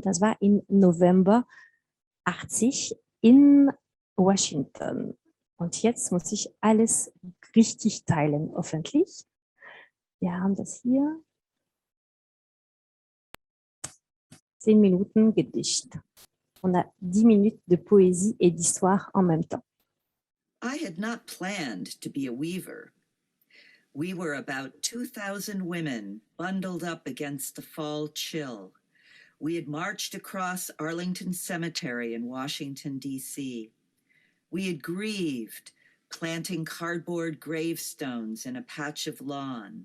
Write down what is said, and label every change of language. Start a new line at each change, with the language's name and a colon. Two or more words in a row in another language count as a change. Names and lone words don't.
German: Das war im November 80 in Washington. Und jetzt muss ich alles richtig teilen, hoffentlich. Wir haben das hier. 10 Minuten Gedicht.
French: On a 10 minutes de poésie et d'histoire en même temps.
English: I had not planned to be a weaver. We were about 2,000 women bundled up against the fall chill. We had marched across Arlington Cemetery in Washington, D.C. We had grieved, planting cardboard gravestones in a patch of lawn.